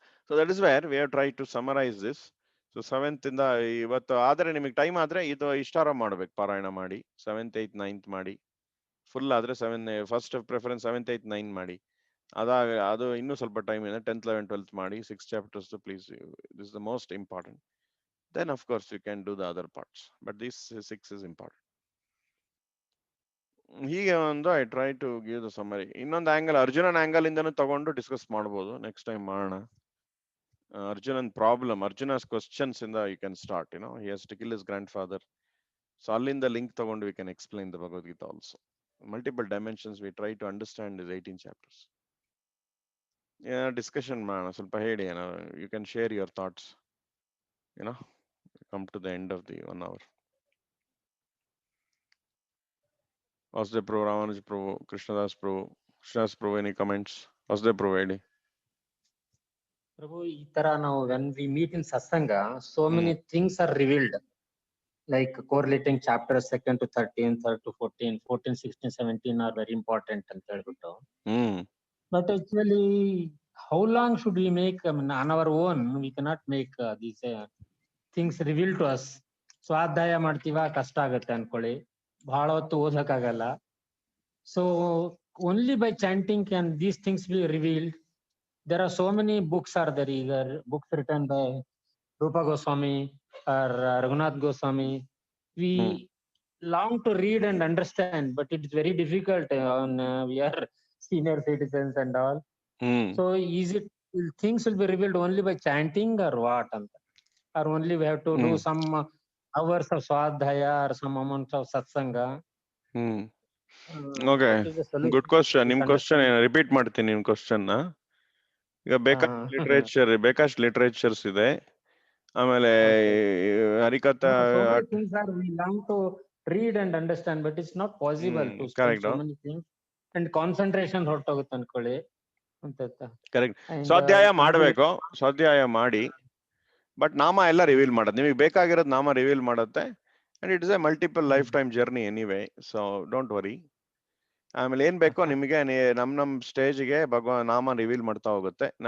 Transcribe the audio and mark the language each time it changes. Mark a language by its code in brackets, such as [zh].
[en] So that is where we have tried to summarize this. [kn] So 7th ಇಂದ ಇವತ್ತು ಆದ್ರೆ ನಿಮಗೆ ಟೈಮ್ ಆದ್ರೆ ಇದು ಇಷ್ಟಾರ ಮಾಡ್ಬೇಕು, ಪಾರಾಯಣ ಮಾಡಿ. 7th, 8th, 9th ಮಾಡಿ. ಫುಲ್ ಆದ್ರೆ first preference 7th, 8th, 9th ಮಾಡಿ. ಅದು ಇನ್ನೂ ಸ್ವಲ್ಪ ಟೈಮ್ ಇದೆ. 10th, 11th, 12th ಮಾಡಿ. 6 chapters please. [en] This is the most important. Then of course you can do the other parts, but this 6 is important. [kn] ಹೀಗೆ ಒಂದು [en] I try to give the summary. ಇನ್ನೊಂದು angle, ಅರ್ಜುನನ್ angle [kn] ಇಂದನೂ ತಗೊಂಡು [en] Discuss ಮಾಡ್ಬೋದು. Next time ಮಾಡೋಣ. Arjuna's questions in you can start, he has to kill his grandfather. So all in the link tagondu we can explain the Bhagavad Gita also. Multiple dimensions we try to understand these 18 chapters. [kn] Discussion mana ಸ್ವಲ್ಪ ಹೇಳಿ. [en] You can share your thoughts. Come to the end of the 1 hour. Vasudeva Prabhu, Ramanuja Prabhu, Krishnadas Prabhu, any comments? Vasudeva Prabhu [kn] ಹೇಳಿ. [en] Prabhu, [kn] ಈ ತರ ನಾವು [en] when we meet in satsanga, so many things are revealed. like correlating chapters 2nd to 13th, 3rd to 14, 14, 16, 17 are very important [kn] ಅಂತ ಹೇಳ್ಬಿಟ್ಟು. [en] But actually, how long should we make? I mean, on our own, we cannot make these things revealed to us. [kn] ಸ್ವಾಧ್ಯಾಯ ಮಾಡ್ತೀವ, ಕಷ್ಟ ಆಗತ್ತೆ ಅನ್ಕೊಳ್ಳಿ, ಬಹಳ ಹೊತ್ತು ಓದಕ್ಕಾಗಲ್ಲ. [en] So only by chanting can these things be revealed. There are so many books are there, either books written by Rupa Goswami or Raghunath Goswami. We long to read and understand, but it's very difficult on we are senior citizens and all. So is it things will be revealed only by chanting or what? Or only we have to do some hours of swadhyaya or some amount of satsanga? Okay, good question. ನಿಮ್ question repeat ಮಾಡ್ತೀನಿ. [kn] ನಿಮ್ question ಈಗ ಬೇಕಷ್ಟು ಲಿಟರೇಚರ್ಸ್ ಇದೆ. ಆಮೇಲೆ harikatha [en] we long to read and understand, but it's not possible to study so many things, and concentration [kn] ಹೊರಟೋಗುತ್ತೆ ಅನ್ಕೊಳ್ಳಿ ಅಂತ. [en] Correct. [kn] ಸ್ವಾಧ್ಯಾಯ ಮಾಡ್ಬೇಕು, ಸ್ವಾಧ್ಯಾಯ ಮಾಡಿ, ಬಟ್ ನಾಮ ಎಲ್ಲ ರಿವೀಲ್ ಮಾಡೋದು. ನಿಮಗೆ ಬೇಕಾಗಿರೋದು ನಾಮ ರಿವೀಲ್ ಮಾಡುತ್ತೆ. [en] And it is a multiple life time journey anyway, so don't worry. [kn] ಆಮೇಲೆ ಏನ್ ಬೇಕೋ ನಿಮಗೆ ನಮ್ ಸ್ಟೇಜ್ಗೆ ಭಗವಾನ್ ನಾಮ ರಿವೀಲ್ ಮಾಡ್ತಾ ಹೋಗುತ್ತೆ.